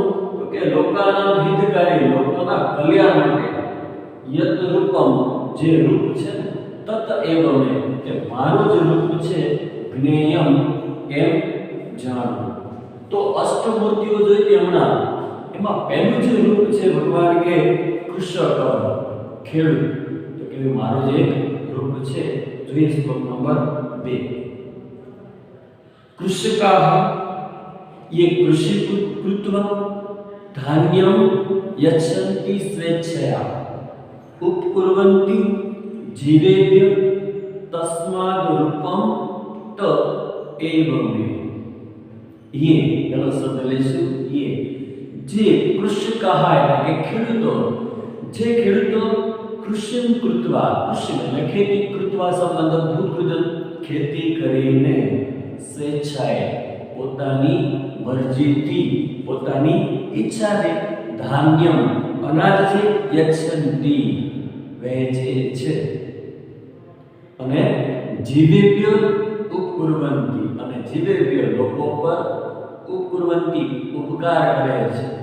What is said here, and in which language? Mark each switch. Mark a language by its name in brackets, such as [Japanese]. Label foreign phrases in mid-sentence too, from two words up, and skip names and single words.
[Gujarati] તો કે લોકાના હિતકારી લોકોના કલ્યાણ માટે [Sanskrit] यत रूपम [Gujarati] જે રૂપ છે [Sanskrit] तत एव मे [Gujarati] કે મારું જ રૂપ છે જ્ઞેયમ એમ જાણવું. તો અષ્ટમૂર્તિઓ જોઈ હમણાં એમાં પહેલું જે રૂપ છે ભગવાન કે કૃષક ખેડૂત. તો કે મારું જે રૂપ છે જોઈએ શ્લોક નંબર [Sanskrit] 2 કૃષકાઃ ये कृषि कृत्वा धान्यम यच्छन्ति स्वेच्छया उपकुर्वन्ति जीवेभ्य तस्माद् रूपम त एव मे. [Gujarati] ये પેલો શબ્દ લેશું ये જે કૃષકાઃ એટલે કે ખેડૂતો જે ખેડૂતો [Sanskrit] कृषि कृत्वा [Gujarati] કૃષિ એટલે ખેતી કૃત્વા સંબંધ ભૂતકૃત ખેતી કરીને સ્વેચ્છાએ પોતાની મરજીથી પોતાની ઈચ્છાથી ધાન્યમ અનાજ છે યચ્છન્તિ વહેંચે છે અને [Sanskrit] जीवेभ्य उपकुर्वन्ति [Gujarati] અને જીવેભ્ય લોકો પર ઉપકુર્વન્તિ ઉપકાર કરે છે.